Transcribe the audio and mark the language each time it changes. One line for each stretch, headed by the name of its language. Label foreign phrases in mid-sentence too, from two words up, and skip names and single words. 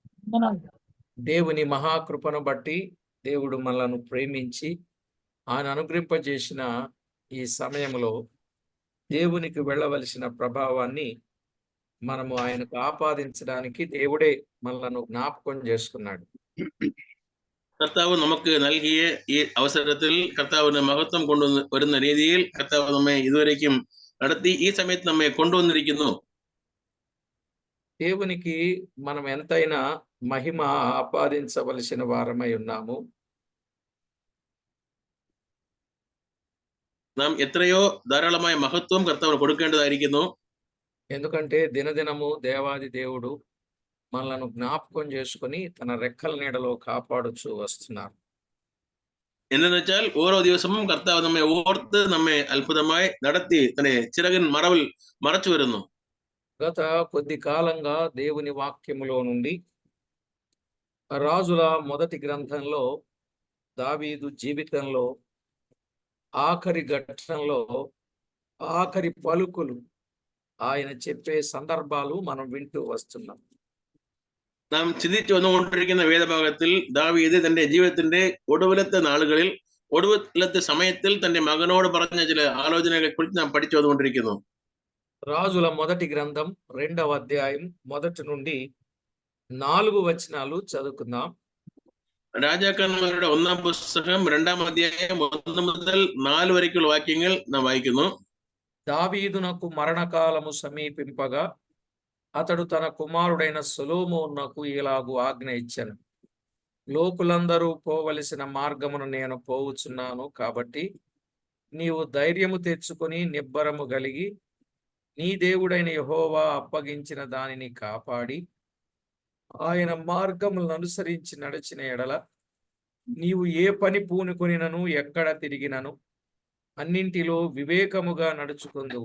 Telugu: దేవుని మహాకృపను బట్టి దేవుడు మనలను ప్రేమించి ఆయన అనుగ్రహింపజేసిన ఈ సమయంలో దేవునికి వెళ్ళవలసిన ప్రభావాన్ని మనము ఆయనకు ఆపాదించడానికి దేవుడే మనలను జ్ఞాపకం చేసుకున్నాడు.
Malayalam: കർത്താവ് നമുക്ക് നൽകിയ ഈ അവസരത്തിൽ കർത്താവിന് മഹത്വം കൊണ്ടുവരുന്ന രീതിയിൽ കർത്താവ് നമ്മെ ഇതുവരേക്കും നടത്തി ഈ സമയത്ത് നമ്മെ കൊണ്ടുവന്നിരിക്കുന്നു.
Telugu: దేవునికి మనం ఎంతైనా మహిమ ఆపాదించవలసిన వారమై ఉన్నాము.
Malayalam: നാം എത്രയോ ധാരാളമായ മഹത്വം കർത്താവിന് കൊടുക്കേണ്ടതായിരിക്കുന്നു.
Telugu: ఎందుకంటే దినదినము దేవాది దేవుడు మనలను జ్ఞాపకం చేసుకుని తన రెక్కల నీడలో కాపాడుచూ వస్తున్నారు.
Malayalam: എന്തെന്ന് വെച്ചാൽ ഓരോ ദിവസവും കർത്താവ് നമ്മെ ഓർത്ത് നമ്മെ അത്ഭുതമായി നടത്തി തന്നെ ചിറകിൻ മറവിൽ മറച്ചു വരുന്നു.
Telugu: గత కొద్ది కాలంగా దేవుని వాక్యములో నుండి రాజుల మొదటి గ్రంథంలో దావీదు జీవితంలో ఆఖరి ఘట్టంలో ఆఖరి పలుకులు ఆయన చెప్పే సందర్భాలు మనం వింటూ వస్తున్నాం.
Malayalam: നാം ചിന്തിച്ചു വന്നുകൊണ്ടിരിക്കുന്ന വേദഭാഗത്തിൽ ദാവീദ് തന്റെ ജീവിതത്തിന്റെ ഒടുവിലത്തെ നാളുകളിൽ ഒടുവിലത്തെ സമയത്തിൽ തന്റെ മകനോട് പറഞ്ഞ ചില ആലോചനകളെ കുറിച്ച് നാം പഠിച്ചു വന്നുകൊണ്ടിരിക്കുന്നു.
Telugu: రాజుల మొదటి గ్రంథం 2వ అధ్యాయం మొదటి నుండి 4 వచనాలు చదువుకుందాం.
Malayalam: രാജാക്കന്മാരുടെ 1ാം പുസ്തകം 2ാം അധ്യായം 1 മുതൽ 4 വരെയുള്ള വാക്യങ്ങൾ നാം വായിക്കുന്നു.
Telugu: దావీదునకు మరణకాలము సమీపింపగా అతడు తన కుమారుడైన సొలొమోనునకు ఇలాగు ఆజ్ఞ ఇచ్చెను. లోకులందరూ పోవలసిన మార్గమును నేను పోవుచున్నాను, కాబట్టి నీవు ధైర్యము తెచ్చుకొని నిబ్బరము కలిగి నీ దేవుడైన యెహోవా అప్పగించిన దానిని కాపాడి ఆయన మార్గములను అనుసరించి నడిచిన ఎడల నీవు ఏ పని పూనుకొనినను ఎక్కడ తిరిగినను అన్నింటిలో వివేకముగా నడుచుకుందువు.